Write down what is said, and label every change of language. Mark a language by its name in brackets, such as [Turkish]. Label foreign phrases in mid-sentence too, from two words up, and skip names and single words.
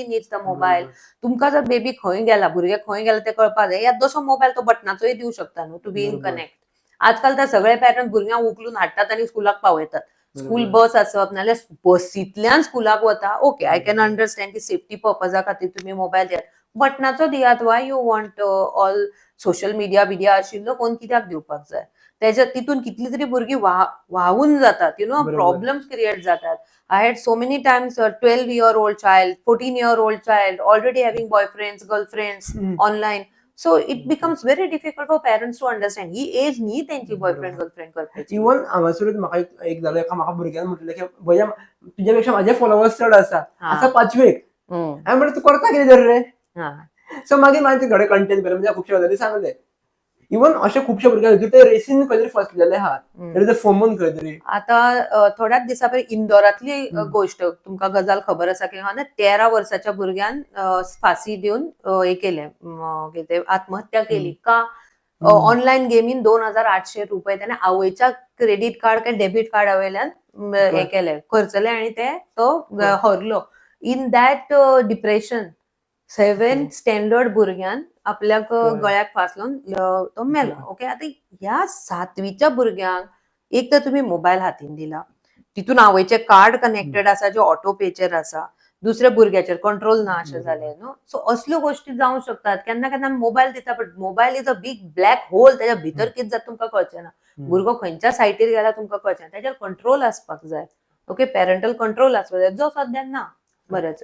[English] needs the mobile [Konkani] तुमकां जर बेबी खंय गेला भुरगे खंय गेला ते कळपाक जाय यात जसो मोबायल तो बटनाचोय दिवं शकता न्हू [English] to be in connect [Konkani] आजकाल तर सगळे पेरंट्स भुरग्यांक उखलून हाडटात आनी स्कुलाक पावयतात स्कूल बस आसप नाल्यार बसींतल्यान स्कुलाक वता ओके [English] I can understand [Konkani] की सेफ्टी पर्पजा खातीर तुम्ही मोबायल दियात बटनाचो दियात [English] why you want all social media [Konkani] आशिल्लो फोन कित्याक दिवपाक जाय त्याच्या तितून कितली तरी भुरगीं व्हावून जातात बरोबर. प्रॉब्लेम्स क्रिएट जातात [English] I had so many times a 12-year-old child, 14-year-old child already having boyfriends, girlfriends online. So it becomes very difficult for parents to understand. [Konkani] ही एज न्ही त्यांची [English] boyfriend girlfriend [Konkani] करपाची. इवन हांगासरूच म्हाका एक जालो एका म्हाका भुरग्यान म्हटलें की भैया तुझ्यापेक्षा माझे फॉलोवर्स चड आसा आसा 5वेक हांवें म्हणलें तूं करता कितें तर रे सो मागीर हांवें थोडे कंटेंट केले म्हणजे खुबशे गजाली सांगले इवन अशे खुबशे भुरगे ते रेसीन खंय तरी फसलेले आहात फोमोन खंय तरी आता थोड्याच दिसा पयलीं इंदोरातली गोष्ट तुमकां गजाल खबर आसा की 13 वर्साच्या भुरग्यान फाशी दिवन हे केले आत्महत्या केली का ऑनलाईन गेमीन 2800 रुपये त्याने आवयच्या क्रेडिट कार्ड काय डेबिट कार्डा वयल्यान हे केले खर्चले आणि ते तो हरलो [English] in that depression [Konkani] 7th स्टँडर्ड भुरग्यान आपल्याक गळ्याक फास लावन तो मेलो ओके आता ह्या 7वीच्या भुरग्यांक एक तर तुम्ही मोबाईल हातीन दिला तितून आवयचे कार्ड कनेक्टेड आसा जे ऑटो पेचेर आसा दुसऱ्या भुरग्याचेर कंट्रोल ना अशें जालें न्हू सो असल्यो गोष्टी जावंक शकतात केन्ना केन्ना मोबायल दिता [English] but mobile is a big black hole [Konkani] त्याच्या भितर कितें जाता तुमकां कळचें ना भुरगो खंयच्या सायटीर गेला तुमकां कळचें ना त्याचेर कंट्रोल आसपाक जाय ओके [English] parental control [Konkani] आसपाक जाय जो सद्याक ना बरेंच